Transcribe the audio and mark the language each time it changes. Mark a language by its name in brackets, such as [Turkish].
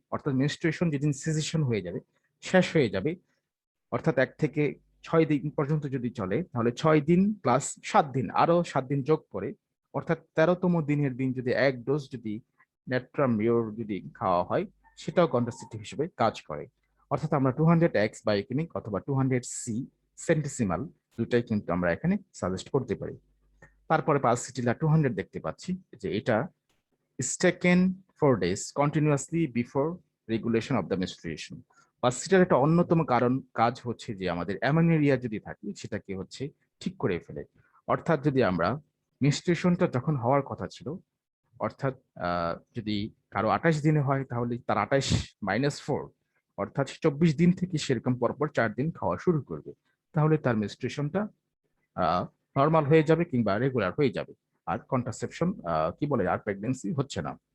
[Bangla] অর্থাৎ মেনস্ট্রুয়েশন যেদিন সিজেশন হয়ে যাবে, শেষ হয়ে যাবে, অর্থাৎ 1 থেকে 6 দিন পর্যন্ত যদি চলে, তাহলে 6 দিন প্লাস 7 দিন, আরো 7 দিন যোগ করে, অর্থাৎ 13তম দিনের দিন যদি 1 ডোজ যদি ন্যাট্রামিওর যদি খাওয়া হয়, সেটাও কন্ট্রাসেপটিভ হিসেবে কাজ করে। অর্থাৎ আমরা 200x বায়োকেমিক অথবা 200c সেন্টিসিমাল দুটাই কিন্তু আমরা এখানে সাজেস্ট করতে পারি। তারপরে পালসিটিলা 200 দেখতে পাচ্ছি যে এটা [English] is taken 4 days continuously before regulation of the menstruation। [Bangla] পালসিটার একটা অন্যতম কাজ হচ্ছে যে আমাদের অ্যামেনোরিয়া যদি থাকে সেটাকে হচ্ছে ঠিক করে ফেলে। অর্থাৎ যদি আমরা মেনস্ট্রুয়েশনটা যখন হওয়ার কথা ছিল, অর্থাৎ যদি কারো 28 দিনে হয় তাহলে তার 28-4, অর্থাৎ 24 দিন থেকে সেরকম পরপর 4 দিন খাওয়া শুরু করবে, তাহলে তার মেনস্ট্রুয়েশনটা নর্মাল হয়ে যাবে কিংবা রেগুলার হয়ে যাবে, আর কন্ট্রাসেপশন কি বলে আর প্রেগনেন্সি হচ্ছে না।